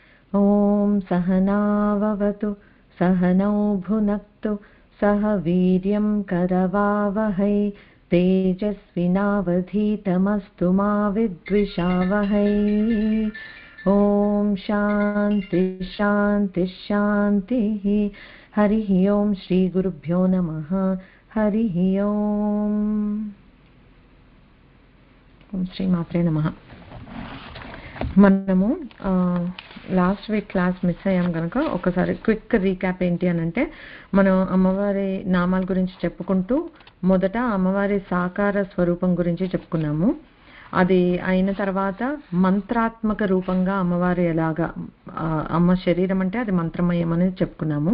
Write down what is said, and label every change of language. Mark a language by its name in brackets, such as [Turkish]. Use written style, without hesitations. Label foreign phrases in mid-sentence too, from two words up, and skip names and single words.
[Sanskrit] ॐ सहनाववतु सहनौ भुनक्तु सह वीर्यं करवावहै तेजस्विनावधीतमस्तु मा विद्विषावहै। ॐ शान्ति शान्ति शान्तिः। हरिः ॐ श्रीगुरुभ्यो नमः। हरिः ॐ श्रीमात्रे नमः। [Telugu] మనము [English] last week class miss [Telugu] అయ్యాం కనుక ఒకసారి [English] quick recap [Telugu] ఏంటి అని అంటే, మనం అమ్మవారి నామాల గురించి చెప్పుకుంటూ మొదట అమ్మవారి సాకార స్వరూపం గురించి చెప్పుకున్నాము. అది అయిన తర్వాత మంత్రాత్మక రూపంగా అమ్మవారి ఎలాగా అమ్మ శరీరం అంటే అది మంత్రమయం అనేది చెప్పుకున్నాము.